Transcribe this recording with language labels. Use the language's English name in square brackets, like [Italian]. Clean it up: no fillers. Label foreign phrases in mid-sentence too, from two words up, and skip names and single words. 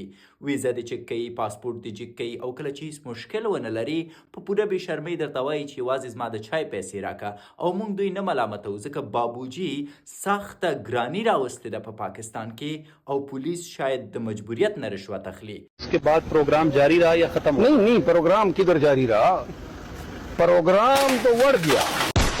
[Pashto] ویزه دې چک کوي، پاسپورټ دې چک کوي او کله چې هیڅ مشکل ونه لري په پوره بې شرمۍ درته وایي چې یوازې زما د چای پیسې راکړه. او موږ دوی نه ملامتوو ځکه بابوجي سخته ګراني راوستې ده په پاکستان کې او پولیس شاید د مجبوریت نه رشوت اخلي. [Urdu] اس کے بعد پروگرام جاری رہا یا ختم? نہیں، پروگرام کدھر جاری رہا، پروگرام تو بڑھ گیا.